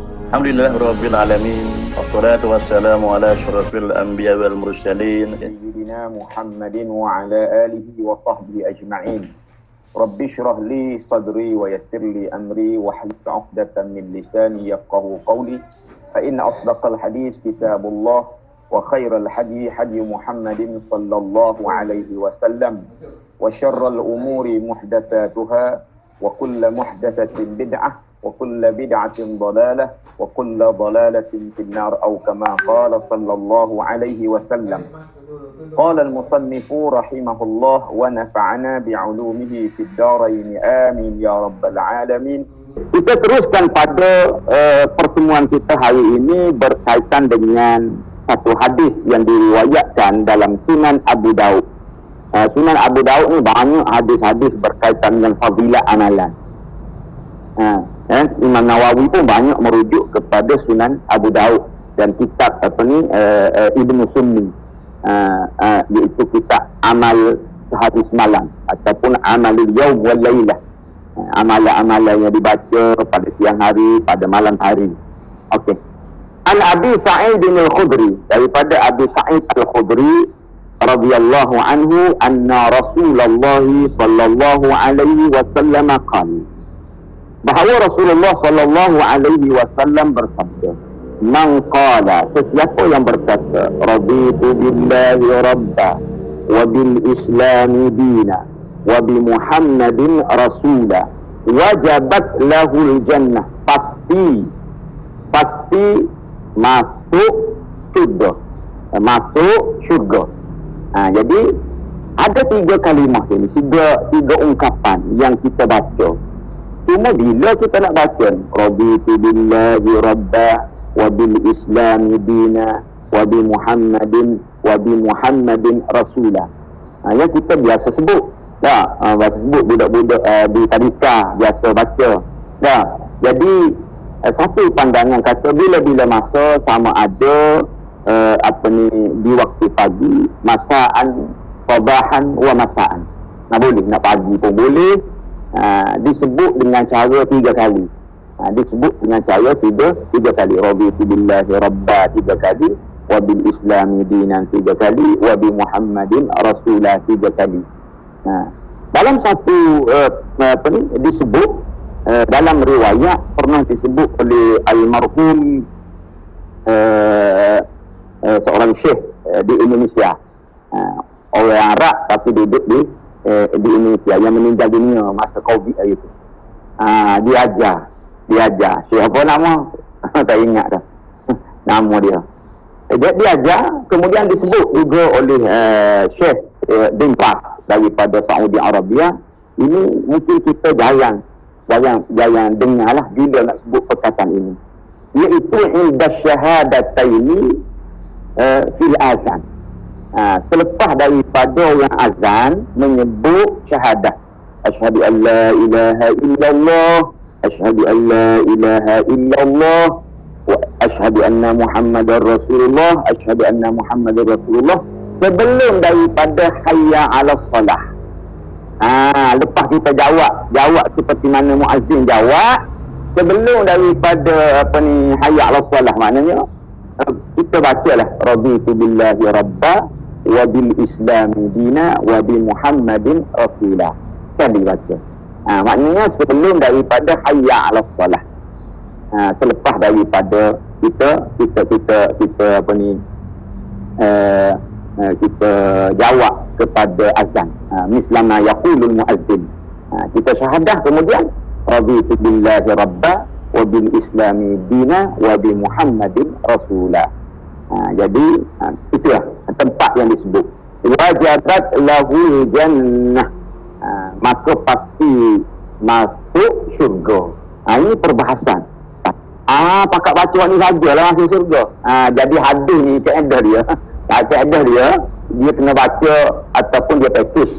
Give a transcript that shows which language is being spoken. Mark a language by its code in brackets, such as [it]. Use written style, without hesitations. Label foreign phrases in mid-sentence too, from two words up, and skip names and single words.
[ar] الحمد لله رب العالمين. والصلاة والسلام على أشرف الأنبياء والمرسلين سيدنا محمد وعلى آله وصحبه أجمعين. رب اشرح لي صدري ويسر لي أمري واحلل عقدة من لساني يفقهوا قولي. فإن أصدق الحديث كتاب الله وخير الهدي هدي محمد صلى الله عليه وسلم وشر الأمور محدثاتها وكل محدثة بدعة وكل بدعة ضلالة وكل ضلالة في النار أو كما قال صلى الله عليه وسلم. قال المصنف رحمه الله ونفعنا بعلومه في الدارين آمين يا رب العالمين. [ms] Kita teruskan pada pertemuan kita hari ini berkaitan dengan satu hadis yang diriwayatkan dalam Sunan Abu Daud. Sunan Abu Daud ni banyak hadis-hadis berkaitan dengan fadilah amalan. Imam Nawawi pun banyak merujuk kepada Sunan Abu Daud dan kitab Ibnu Sunni, iaitu kitab amal sehari semalam ataupun [ar] عمل اليوم والليلة, [ms] amalan-amalan yang dibaca pada siang hari, pada malam hari. Okey. [ar] عن أبي سعيد الخدري, daripada Abi Sa'id al-Khudri رضي الله عنه، أن رسول الله صلى الله عليه وسلم قال, bahawa Rasulullah صلى الله عليه وسلم bersabda, من قال, [ms] sesiapa yang berkata, [ar] رضيت بالله ربا وبالإسلام دينا وبمحمد رسولا وجبت له الجنة, [ms] pasti masuk syurga. Jadi ada tiga kalimah ini, tiga ungkapan yang kita baca. Cuma bila kita nak baca [ar] رضيت بالله ربا وبالإسلام دينا وبمحمد رسولا, [ms] yang kita biasa sebut dah, biasa sebut budak-budak di tadika biasa baca dah. Jadi satu pandangan kata bila-bila masa, sama ada di waktu pagi, [ar] مساء، صباحا ومساء. [ms] Boleh nak pagi pun boleh. Disebut dengan cara tiga kali. Disebut dengan cara tiga kali. [ar] رضيت بالله ربا [ms] tiga kali, [ar] وبالإسلام دينا [ms] tiga kali, [ar] وبمحمد رسولا [ms] tiga kali. Dalam satu disebut dalam riwayat pernah disebut oleh almarhum seorang syekh di Indonesia, orang Arab tapi duduk di Indonesia, yang meninggal dunia masa Covid hari itu. Dia ajar. Siapa nama? Tak ingat dah nama dia. Dia ajar, kemudian disebut juga oleh Syekh bin Baz daripada Saudi Arabia. Ini mungkin kita jarang dengar lah bila nak sebut perkataan ini, iaitu [ar] عند الشهادتين في الأذان. [ms] Selepas daripada orang azan menyebut syahadah, [ar] أشهد أن لا إله إلا الله، أشهد أن لا إله إلا الله، وأشهد أن محمدا رسول الله، أشهد أن محمدا رسول الله, [ms] sebelum daripada [ar] حي على الصلاة. [ms] Lepas kita jawab seperti mana muazzin jawab, sebelum daripada [ar] حي على الصلاة, [ms] maknanya kita bacalah [ar] رضيت بالله ربا وبالإسلام دينا وبمحمد رسولا. [ms] Sekali baca. Maknanya sebelum daripada [ar] حي على الصلاة. [ms] Selepas daripada kita kita jawab kepada azan. [ar] مثلما يقول المؤذن. [ms] Kita syahadah, kemudian [ar] رضيت بالله ربا وبالإسلام دينا وبمحمد رسولا. [ms] Jadi itulah tempat yang disebut [ar] وجبت له الجنة, [ms] maka pasti masuk syurga. Ini perbahasan. Pakat baca ni sajalah masuk syurga. Jadi hadis ni kaedah dia kena baca ataupun dia praktis.